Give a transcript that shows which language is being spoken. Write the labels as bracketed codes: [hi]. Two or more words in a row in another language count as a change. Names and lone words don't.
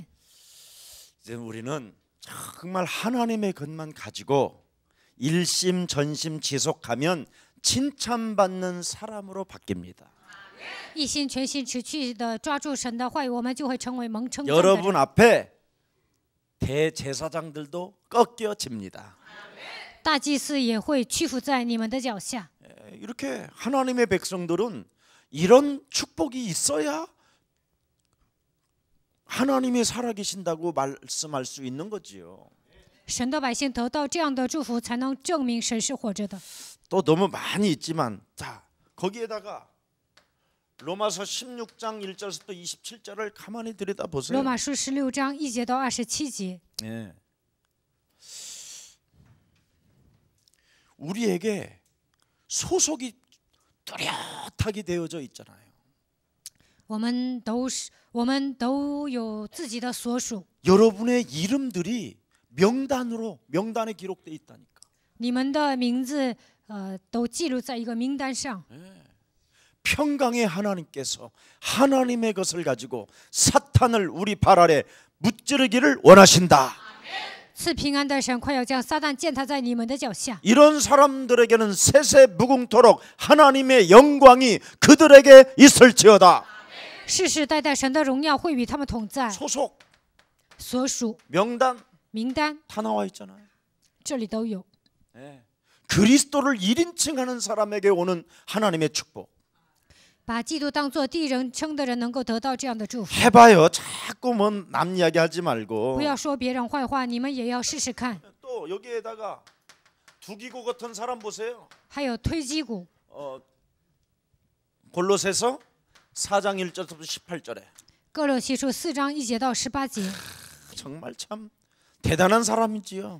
[ko] 이제 우리는 정말 하나님의 것만 가지고 일심전심 지속하면 칭찬받는 사람으로 바뀝니다. [zh] 一心全心持续的抓住神的话语，我们就会成为蒙称赞的 [ko] 여러분 [zh] 人。 [ko] 앞에 대제사장들도 꺾여집니다. [zh] 大祭司也会屈服在你们的脚下。 [ko] 이렇게 하나님의 백성들은 이런 축복이 있어야 하나님이 살아계신다고 말씀할 수 있는 거지요. [zh] 神的百姓得到这样的祝福，才能证明神是活着的。 [ko] 또 너무 많이 있지만 자 거기에다가 로마서 16장 1절에서 또 27절을 가만히 들여다 [zh] 罗 [ko] 보세요. [zh] 马书16章1节到27节， [ko] 예. 우리에게 소속이 뚜렷하게 되어져 있잖아요. [zh] 我们都有自己的所属， [ko] 여러분의 이름들이 명단에 기록돼 있다니까. [zh] 你们的名字都记录在一个名单上。 [ko] 평강의 하나님께서 하나님의 것을 가지고 사탄을 우리 발 아래 무찌르기를 원하신다. [zh] 赐平安的神快要将撒旦践踏在你们的脚下。 [ko] 이런 사람들에게는 세세무궁토록 하나님의 영광이 그들에게 있을지어다. [zh] 世世代代神的荣耀会与他们同在。 [ko] 소속, [zh] 所属 [ko] 명단 [zh] 名单 [ko] 다 나와 있잖아요. [zh] 这里都有。 [ko] 그리스도를 1인칭하는 사람에게 오는 하나님의 축복. [zh] 把基督当作第一人称的人，能够得到这样的祝福。 [ko] 해봐요. 자꾸 뭐 남 이야기하지 말고. [zh] 不要说别人坏话，你们也要试试看。 [ko] 또 여기에다가 두기고 같은 사람 보세요. [zh] 还有推基鼓， [ko] 골로새서 4장 1절부터 18절에 [zh] 哥罗西书4章1节到18节， [ko] 정말 참 대단한 사람이지요.